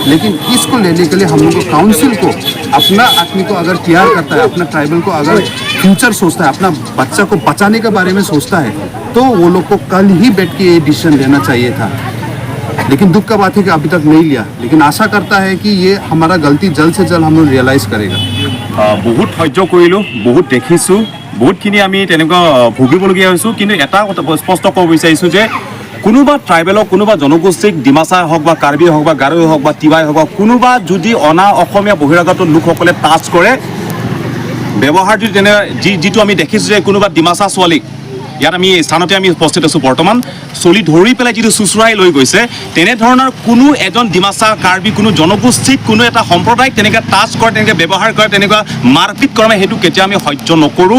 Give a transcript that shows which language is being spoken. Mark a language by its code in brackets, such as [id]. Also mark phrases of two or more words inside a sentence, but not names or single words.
[hi] लेकिन इसको लेने के लिए हम लोग को काउंसिल को अपना आदमी को अगर तैयार करता है, अपना ट्राइबल को अगर फ्यूचर सोचता है, अपना बच्चा को बचाने के बारे में सोचता है, तो वो लोग को कल ही बैठ के ये डिसीजन लेना चाहिए था। लेकिन दुख का बात है कि अभी तक नहीं लिया। लेकिन आशा करता है कि ये हमारा गलती जल्द से जल्द हम लोग रियलाइज करेगा। [as] বহুত সহ্য কৰিলো, বহুত দেখিছোঁ, বহুতখিনি আমি তেনেকুৱা ভুগিবলগীয়া হৈছোঁ। কিন্তু এটা কথা স্পষ্ট ক'ব বিচাৰিছোঁ যে কোনোবা ট্ৰাইবেলক, কোনোবা জনগোষ্ঠীক, ডিমাচা হওক বা কাৰ্বি হওক বা গাৰো হওক বা তিৱাই হওক বা কোনোবা যদি অনা অসমীয়া বহিৰাগত লোকসকলে টাচ কৰে, ব্যৱহাৰ যদি তেনে যিটো আমি দেখিছোঁ যে কোনোবা ডিমাচা ছোৱালীক ইয়াত আমি স্থানতে আমি উপস্থিত আছোঁ বৰ্তমান, চলি ধৰি পেলাই যিটো চুচুৰাই লৈ গৈছে, তেনেধৰণৰ কোনো এজন ডিমাচা কাৰ্বি কোনো জনগোষ্ঠীক কোনো এটা সম্প্ৰদায়ক তেনেকৈ টাচ কৰে, তেনেকৈ ব্যৱহাৰ কৰে, তেনেকুৱা মাৰপিট কৰে, সেইটো কেতিয়া আমি সহ্য নকৰোঁ।